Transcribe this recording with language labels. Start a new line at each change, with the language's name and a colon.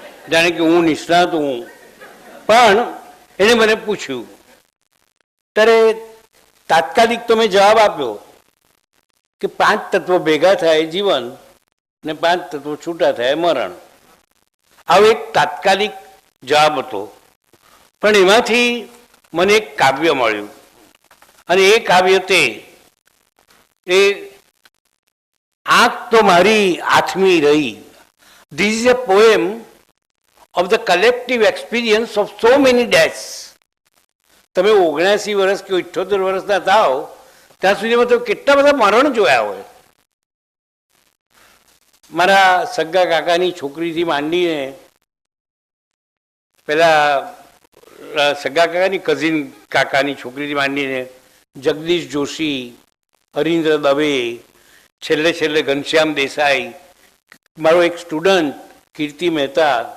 Gujarati: જાણે કે હું નિષ્ણાત હું. પણ એને મને પૂછ્યું ત્યારે તાત્કાલિક તો મેં જવાબ આપ્યો કે 5 તત્વો ભેગા થાય જીવન ને 5 તત્વો છૂટા થાય મરણ. આવો એક તાત્કાલિક જવાબ હતો. પણ એમાંથી મને એક કાવ્ય મળ્યું, અને એ કાવ્ય તે આંખ તો મારી આથમી રહી.
English: This is a poem of the collective experience of so many deaths.
Gujarati: તમે 79 વર્ષ કે 78 વર્ષના થાવ ત્યાં સુધીમાં તો કેટલા બધા મરણ જોયા હોય. મારા સગા કાકાની છોકરીથી માંડીને પેલા સગા કાકાની કઝિન કાકાની છોકરીથી માંડીને જગદીશ જોશી, હરીન્દ્ર દવે, છેલ્લે ઘનશ્યામ દેસાઈ, મારો એક સ્ટુડન્ટ કીર્તિ મહેતા.